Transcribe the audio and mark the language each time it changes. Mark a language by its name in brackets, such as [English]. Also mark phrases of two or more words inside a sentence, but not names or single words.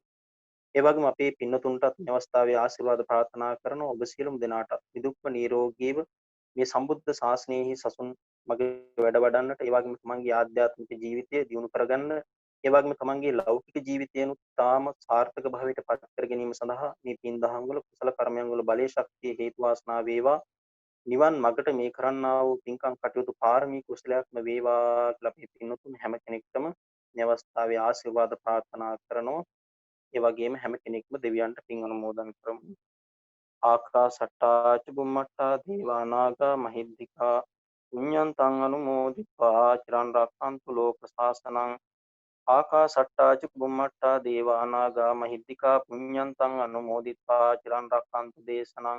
[Sinhala] ඒ වගේම අපේ පින්නතුන්ටත් මේ අවස්ථාවේ ආශිර්වාද ප්‍රාර්ථනා කරන ඔබ සියලුම දෙනාට නිදුක්ව නිරෝගීව මේ සම්බුද්ධ ශාසනයෙහි සසුන් මගේ වැඩ වඩන්නට, ඒ වගේම තමන්ගේ ආධ්‍යාත්මික ජීවිතය දියුණු කරගන්න, ඒ වගේම තමන්ගේ ලෞකික ජීවිතයනුත් තාම සාර්ථක භාවයට පත් කර ගැනීම සඳහා මේ පින් දහම් වල කුසල කර්මයන් වල බලයේ ශක්තිය හේතු වාසනා වේවා. නිවන් මගට මේ කරන්නා වූ පින්කම් කටයුතු පාරමී කුසලයක්ම වේවා කියලා අපි පින්නතුන් හැම කෙනෙක්ටම මේ අවස්ථාවේ ආශිර්වාද ප්‍රාර්ථනා කරනවා. ඒ වගේම හැම කෙනෙක්ම දෙවියන්ට පින් අනුමෝදන් කරමු. [Pali] ආකාසට්ටා ච බුම්මට්ටා දේවා නාග මහිද්దికා පුඤ්ඤන්තං අනුමෝදිත්වා චිරන් රක්ඛන්තු ලෝක සාසනං. ආකාසට්ටා ච බුම්මට්ටා දේවා නාග මහිද්దికා පුඤ්ඤන්තං අනුමෝදිත්වා චිරන් රක්ඛන්තු දේශනං.